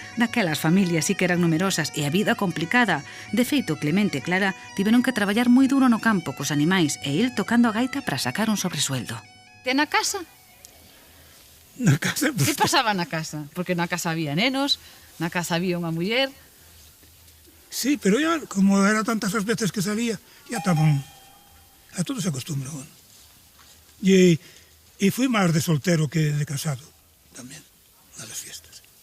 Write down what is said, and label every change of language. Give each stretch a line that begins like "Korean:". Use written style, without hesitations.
Galician: Daquelas familias sí que eran numerosas e a vida complicada. De feito, Clemente e Clara tiveron que traballar moi duro no campo cos animais e ir tocando a gaita para sacar un sobresueldo. E na casa? Na casa... Que pasaba na casa? Porque na casa había nenos, na casa había unha muller.
Spanish: Sí, pero ya, como era tantas as veces que salía, ya estaban... A todos se acostumbraban.
Galician: Y fui máis de soltero que de casado, tamén,
Spanish: a las fiestas.